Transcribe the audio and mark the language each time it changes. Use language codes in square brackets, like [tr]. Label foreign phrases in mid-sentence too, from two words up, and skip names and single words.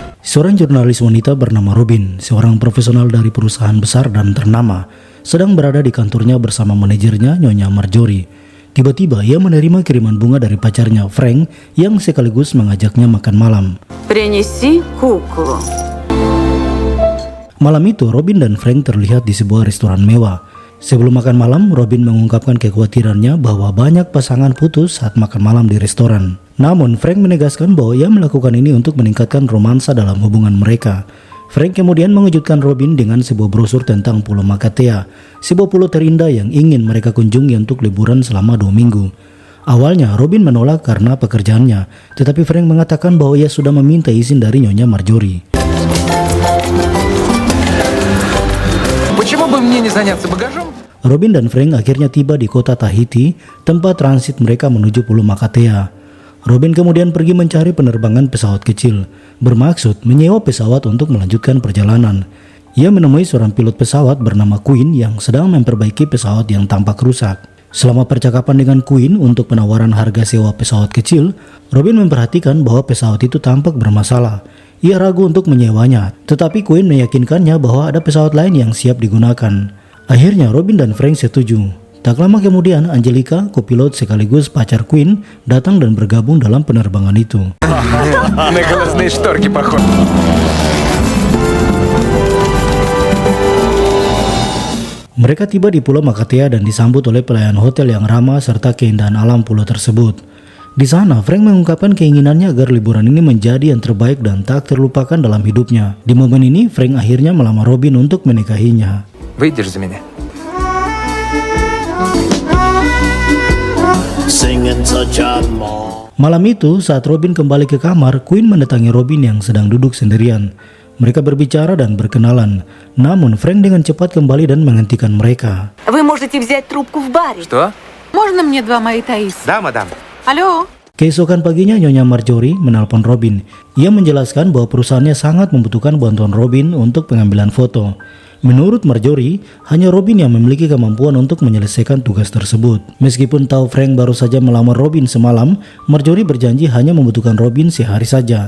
[id] Seorang jurnalis wanita bernama Robin, seorang profesional dari perusahaan besar dan ternama, sedang berada di kantornya bersama manajernya Nyonya Marjorie. Tiba-tiba ia menerima kiriman bunga dari pacarnya Frank yang sekaligus mengajaknya makan malam. [ru] Принеси куклу. [id] Malam itu Robin dan Frank terlihat di sebuah restoran mewah. Sebelum makan malam, Robin mengungkapkan kekhawatirannya bahwa banyak pasangan putus saat makan malam di restoran. Namun Frank menegaskan bahwa ia melakukan ini untuk meningkatkan romansa dalam hubungan mereka. Frank kemudian mengejutkan Robin dengan sebuah brosur tentang Pulau Makatea, sebuah pulau terindah yang ingin mereka kunjungi untuk liburan selama 2 minggu. Awalnya Robin menolak karena pekerjaannya, tetapi Frank mengatakan bahwa ia sudah meminta izin dari Nyonya Marjorie. [ru] Почему бы мне не заняться багажом? [id] Robin dan Frank akhirnya tiba di kota Tahiti, tempat transit mereka menuju Pulau Makatea. Robin kemudian pergi mencari penerbangan pesawat kecil, bermaksud menyewa pesawat untuk melanjutkan perjalanan. Ia menemui seorang pilot pesawat bernama Queen yang sedang memperbaiki pesawat yang tampak rusak. Selama percakapan dengan Queen untuk penawaran harga sewa pesawat kecil, Robin memperhatikan bahwa pesawat itu tampak bermasalah. Ia ragu untuk menyewanya, tetapi Queen meyakinkannya bahwa ada pesawat lain yang siap digunakan. Akhirnya Robin dan Frank setuju. Tak lama kemudian Angelica, kopilot sekaligus pacar Queen, datang dan bergabung dalam penerbangan itu. [ru] На глазные шторки похож. [id] Mereka tiba di Pulau Makatea dan disambut oleh pelayan hotel yang ramah serta keindahan alam pulau tersebut. Di sana, Frank mengungkapkan keinginannya agar liburan ini menjadi yang terbaik dan tak terlupakan dalam hidupnya. Di momen ini, Frank akhirnya melamar Robin untuk menikahinya. [ru] Выйдешь за меня? [id] Malam itu, saat Robin kembali ke kamar, Queen mendatangi Robin yang sedang duduk sendirian. Mereka berbicara dan berkenalan. Namun, Frank dengan cepat kembali dan menghentikan mereka. [ru] Вы можете взять трубку в баре. Что? Можно мне 2 Мои-Таис? Да, мадам. Алло? [id] Keesokan paginya, Nyonya Marjorie menelpon Robin. Ia menjelaskan bahwa perusahaannya sangat membutuhkan bantuan Robin untuk pengambilan foto. Menurut Marjorie, hanya Robin yang memiliki kemampuan untuk menyelesaikan tugas tersebut. Meskipun tahu Frank baru saja melamar Robin semalam, Marjorie berjanji hanya membutuhkan Robin sehari saja.